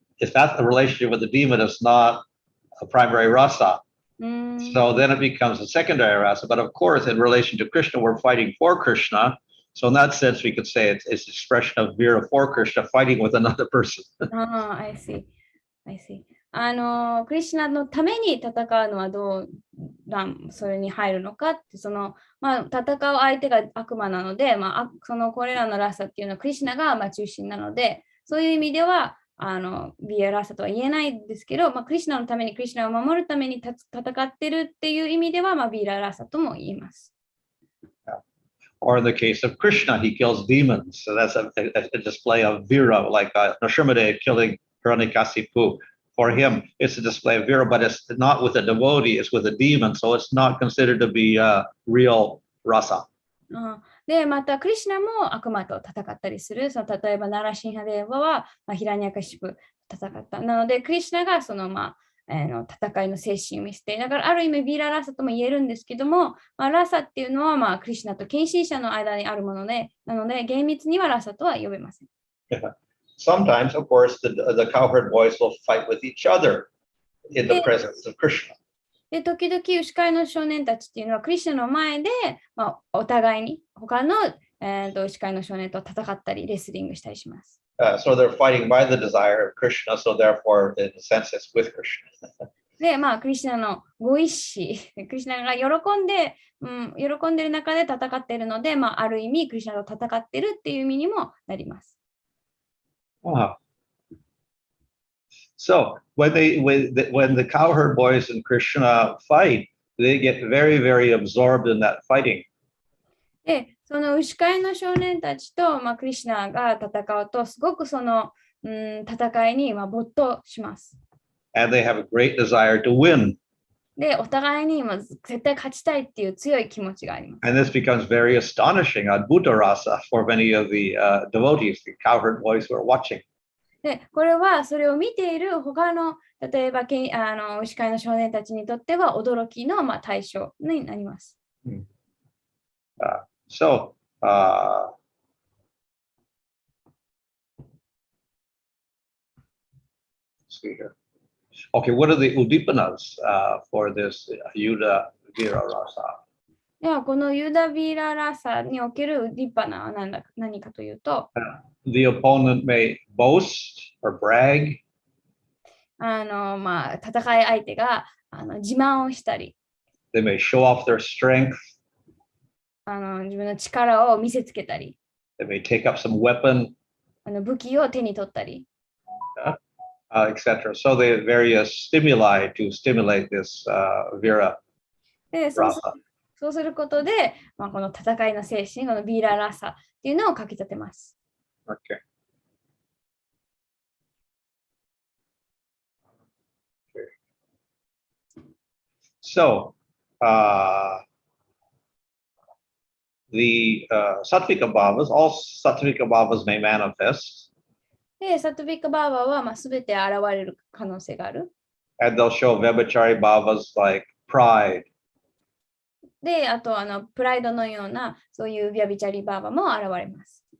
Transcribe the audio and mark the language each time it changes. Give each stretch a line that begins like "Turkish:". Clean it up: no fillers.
English: If that's the relationship with the demon, it's not a primary rasa. So then it becomes a secondary rasa. But of course, in relation to Krishna, we're fighting for Krishna. So in that sense, we could say it's expression of Vira for Krishna fighting with another person. I see.
Japanese: クリシュナのために戦うのはそれに入るのかって、戦う相手が悪魔なので、これらのラサっていうのはクリシュナが中心なので、そういう意味ではビアラサとは言えないんですけど、クリシュナのためにクリシュナを守るために戦ってるっていう意味では、ビアラサとも言えます。
English: Or in the case of Krishna, he kills demons. So that's a display of Vira, like Nrsimhadev killing Hiranyakasipu. For him, it's a display of Vira, but it's not with a devotee, it's with a demon. So it's not considered to be real rasa.
Japanese: で、またクリシュナも悪魔と戦ったりする。例えば、ナラシンハデーバは、ヒラニャカシプ戦った。なので、クリシュナが戦いの精神を見せて、だからある意味ビーララサとも言えるんですけども、ラサっていうのはクリシュナと献身者の間にあるもので、なので厳密にはラサとは呼べません。
English: Sometimes, of course, the cowherd boys will fight with each other in the presence of Krishna.
Japanese: で、時々、牛飼いの少年たちっていうのは、クリシュナの前で、お互いに、他の、牛飼いの少年と戦ったり、レスリングしたりします。
English: So they're fighting by the desire of Krishna, so therefore, in a sense, it's with Krishna.
Japanese: で、クリシュナのご意志、クリシュナが喜んでいる中で戦っているので、ある意味、クリシュナと戦っているっていう意味にもなります。
English: Wow. So when the cowherd boys and Krishna fight, they get very, very absorbed in that fighting.
Japanese: で、その牛飼いの少年たちと、クリシュナが戦うと、すごくその、戦いに没頭します。
English: And they have a great desire to win.
Japanese: で、お互いに絶対勝ちたいっていう強い気持ちがあります。
English: And this becomes very astonishing, Adbhuta rasa, for many of the devotees, the cowherd boys who are watching.
Japanese: で、これはそれを見ている他の、例えば牛飼いの少年たちにとっては驚きの対象になります。
English: So, let's see here. Okay, what are the udipanas for this Yuda Vira Rasa?
Japanese: では、このユダビーララサにおけるウディッパナは何かというと、
English: The opponent may boast or brag.
Japanese: 戦い相手が自慢をしたり、
English: They may show off their strength.
Japanese: 自分の力を見せつけたり、
English: They may take up some weapon,
Japanese: 武器を手に取ったり、
English: etc. So they have various stimuli to stimulate this Vira
Japanese: で、
English: Rasa.
Japanese: そうすることで、この戦いの精神、このビーララサっていうのをかき立てます。
English: Okay. So, the Sattvika Bhavas, all Sattvika Bhavas may manifest.
Japanese: で、サトゥビカバーバはすべて現れる可能性がある。
English: And they'll show Vibhachari Bhavas like pride.
Japanese: で、あとプライドのようなそういうビャビチャリバーバも現れます。